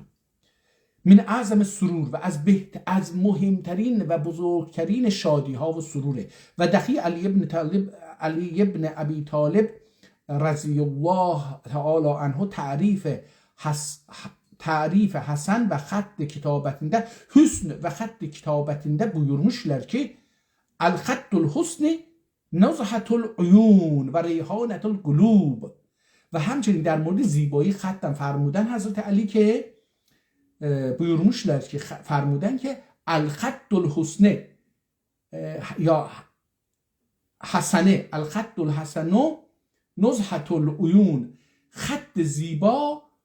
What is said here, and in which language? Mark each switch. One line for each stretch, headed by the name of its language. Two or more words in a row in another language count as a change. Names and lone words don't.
Arabic: من اعظم سرور،
Persian: و از مهمترین و بزرگترین شادی ها و
Arabic: سروره.
Persian: و دقیق علی ابن ابی طالب رضی الله تعالی عنه تعریف
Azerbaijani: Hasan və xətt kitabətində hüsn və xətt kitabətində buyurmuşlar ki
Arabic: الخط الحسن نزهة العیون و ریحانة القلوب
Persian: و همچنین در مورد زیبایی خطم فرمودن حضرت علی که
Azerbaijani: buyurmuşlar
Persian: که فرمودن که
Arabic: الخط الحسن یا حسنه الخط الحسن نزهة العیون
Persian: خط زیبا